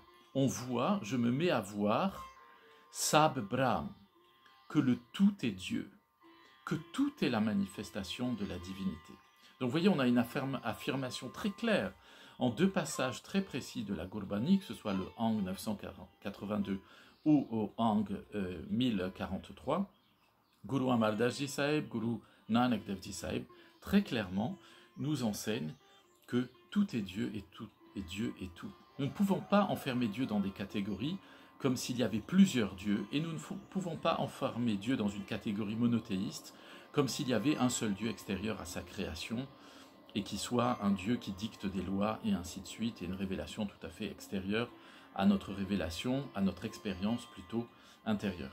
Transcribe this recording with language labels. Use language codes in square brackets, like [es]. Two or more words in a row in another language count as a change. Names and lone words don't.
[fr] On voit, je me mets à voir, [pa] Sab Brahm, [fr] que le tout est Dieu, que tout est la manifestation de la divinité. Donc, vous voyez, on a une affirmation très claire en deux passages très précis de la Gurbani, que ce soit le Ang 982 ou au Ang 1043, Guru Amar Das Ji Sahib, Guru Nanak Dev Ji Sahib, très clairement nous enseignent que tout est Dieu et Dieu est tout. Nous ne pouvons pas enfermer Dieu dans des catégories comme s'il y avait plusieurs dieux, et nous ne pouvons pas enfermer Dieu dans une catégorie monothéiste comme s'il y avait un seul Dieu extérieur à sa création, et qui soit un Dieu qui dicte des lois, et ainsi de suite, et une révélation tout à fait extérieure à notre révélation, à notre expérience plutôt intérieure.